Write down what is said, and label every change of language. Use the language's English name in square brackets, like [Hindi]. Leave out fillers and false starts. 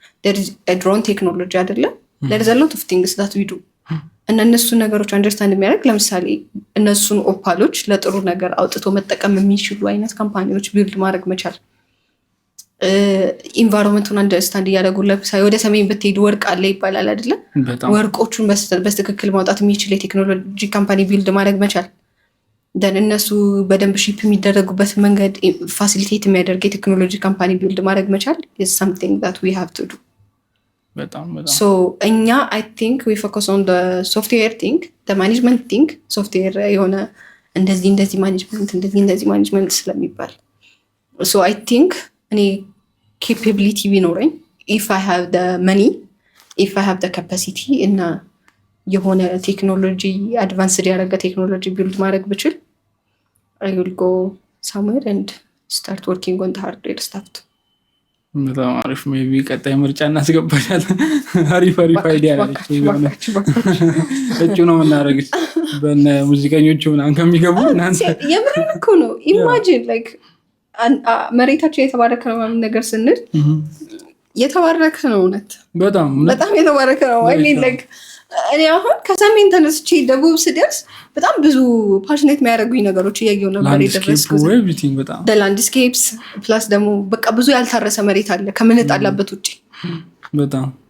[English] there is a drone technology [Amharic] አይደለ [English] there is a lot of things that we do [Amharic] እና እነሱ ነገሮች አንደርስታንድ የሚያደርግ ለምሳሌ እነሱን ኦፓሎች ለጥሩ ነገር አውጥቶ መጠቀም የሚችሉ አይነት ካምፓኒዎች ቢልድ ማድረግ መቻል። ኢንቫይሮንመንቱን አንደርስታንድ እያደረጉ ለምሳሌ ወደ ሰሜን ብትሄድ ወርቅ አለ ይባላል አይደለ? ወርቆቹን በትክክል ማውጣት የሚችል የቴክኖሎጂ ካምፓኒ ቢልድ ማድረግ መቻል። ደን እነሱ በደንብ ሺፕ የሚደረጉበት መንገድ ፋሲሊቴት የሚያደርግ የቴክኖሎጂ ካምፓኒ ቢልድ ማድረግ መቻል [English] is something that we have to do. so [Amharic] እኛ [English] I think we focus on the software thing, the management thing. software [Amharic] የሆነ እንደዚህ [English] management [Amharic] ስለሚባል [English] so I think [Amharic] እኔ [English] capability [Amharic] ቢኖረኝ [English] if I have the money, if I have the capacity [Amharic] እና የሆነ ቴክኖሎጂ አድቫንስድ ያደረገ ቴክኖሎጂ ቢልድ ማድረግ ብችል [English] I will go somewhere and start working on the hardware stuff. [Amharic] በጣም አሪፍ። ሜቢ ቀጣይ ምርጫ እናስገባሻለን። አሪፍ አይዲያ አለች። እጩ ነው የምናደርግሽ በእነ ሙዚቀኞቹ ምናምን ከሚገቡ እናንተ የምሬን እኮ ነው። ኢማጂን ላይክ መሬታችን የተባረከ ነው ምናምን ነገር ስንል የተባረከ ነው። እውነት በጣም የተባረከ ነው። [English] I mean like [Amharic] እኔ አሁን ከሰሜን ተነስቼ ደቡብ ስደርስ በጣም ብዙ ፓሽኔት የሚያደርጉኝ ነገሮች እያየሁ ነበር የደረስኩት። ላንድስኬፕስ ፕላስ ደግሞ በቃ ብዙ ያልታረሰ መሬት አለ ከምንጣላበት ውጭ በጣም